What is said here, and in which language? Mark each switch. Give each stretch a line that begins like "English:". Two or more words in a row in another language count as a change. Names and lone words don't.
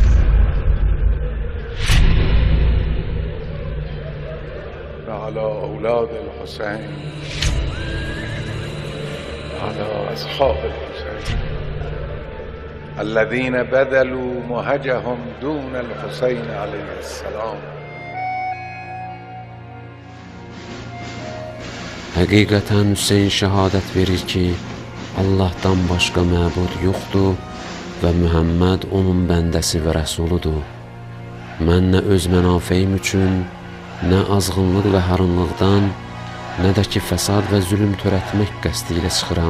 Arabic: وعلى أولاد الحسين وعلى أصحاب الحسين الذين بذلوا مهجهم دون الحسين عليه السلام.
Azerbaijani: Həqiqətən Hüseyn şəhadət verir ki, Allahdan başqa məbud yoxdur və Mühəmməd onun bəndəsi və rəsuludur. Mən nə öz mənafeyim üçün, nə azğınlıq və harınlıqdan, nə də ki fəsad və zülüm törətmək qəsdi ilə çıxıram.